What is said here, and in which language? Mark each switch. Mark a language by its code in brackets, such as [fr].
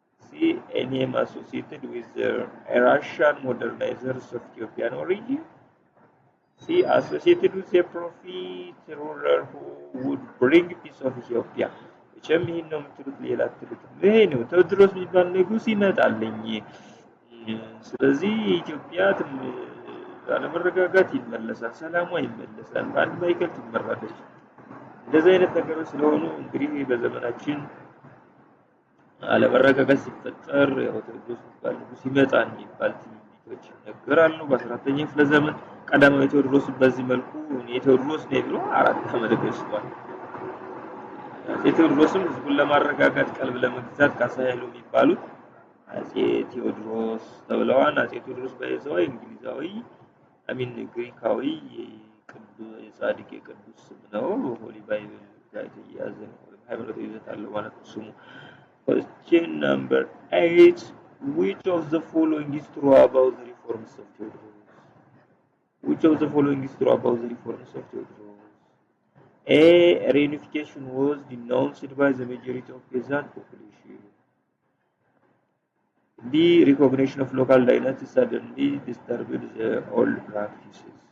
[en] C, a name associated with the Russian modernizers of Ethiopian origin. C, associated with a prophet ruler who would bring peace of Ethiopia. [am] ቸምሂን ነው የምትሉት ሌላ አትሉት። ይሄ ነው ቴዎድሮስ የሚባል ንጉስ ይመጣልኝ። ስለዚህ ኢትዮጵያ አለመረጋጋት ይመለሳል፣ ሰላሟ ይመለሳል፣ በአንድ ማዕከል ትመራለች። እንደዚህ አይነት ነገሮች ስለሆኑ እንግዲህ በዘመናችን አለመረጋጋት ሲፈጠር ያው ቴዎድሮስ የሚባል ንጉስ ይመጣል የሚባል ትንቢቶች ይነገራሉ። በ14ኛው ክፍለ ዘመን ቀዳማዊ ቴዎድሮስ በዚህ መልኩ ቴዎድሮስ ነው ብሎ 4 ዓመት ገዝቷል። ቴዎድሮስም ህዝቡን ለማረጋጋት ቀልብ ለመግዛት ካሳ ኃይሉ የሚባሉት አጼ ቴዎድሮስ ተብለዋል። አጼ ቴዎድሮስ በይዘው እንግሊዛዊ ግሪካዊ የጻድቅ የቅዱስ ስም ነው። ሆሊ ባይብል ጋር የተያያዘ ነው። ሃይማኖታዊ ይዘት አለው ማለት ነው ስሙ። [en] Question number 8, which of the following is true about the reforms of Theodorus? Which of the following is true about the reforms of Theodorus? A, reunification was denounced by the majority of peasant population. B, recognition of local dynasties suddenly disturbed the old practices.